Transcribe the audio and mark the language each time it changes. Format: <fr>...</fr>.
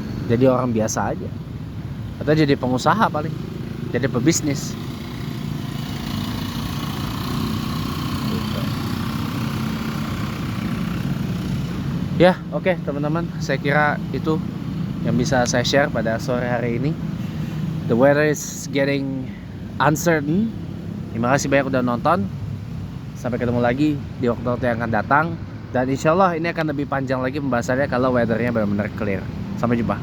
<id>Jadi orang biasa aja, atau jadi pengusaha paling, jadi pebisnis gitu. Ya oke, teman-teman, saya kira itu yang bisa saya share pada sore hari ini.</id> <en>The weather is getting uncertain.</en> <id>Terima kasih banyak udah nonton. Sampai ketemu lagi di waktu-waktu yang akan datang. Dan insya Allah ini akan lebih panjang lagi pembahasannya kalau weathernya benar-benar clear. Sampai jumpa.</id>